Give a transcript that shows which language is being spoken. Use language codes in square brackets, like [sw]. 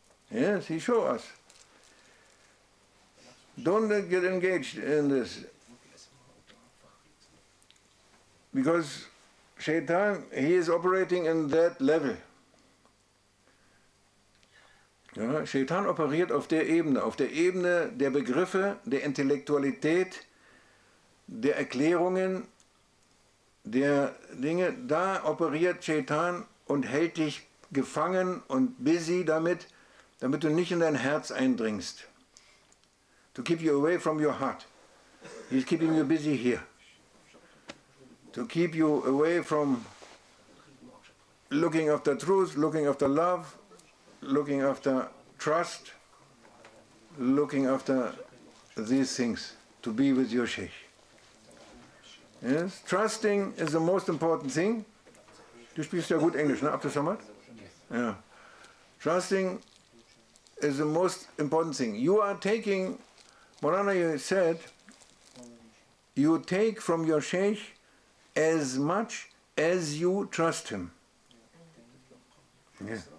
[en] Yes, he showed us. Don't get engaged in this. Because Shaitan, he is operating in that level. [de] Ja, Shaitan operiert auf der Ebene der Begriffe, der Intellektualität, der Erklärungen, der Dinge. Da operiert Shaitan und hält dich gefangen und busy damit du nicht in dein Herz eindringst. [en] To keep you away from your heart. He's keeping you busy here. To keep you away from looking after truth, looking after love, looking after trust, looking after these things, to be with your Sheikh. Yes? Trusting is the most important thing. [de] Du sprichst ja gut Englisch, ne, Abdul Samad? [en] Yeah. Trusting is the most important thing. You are taking, Maulana, you said, you take from your Sheikh as much as you trust him. Yeah.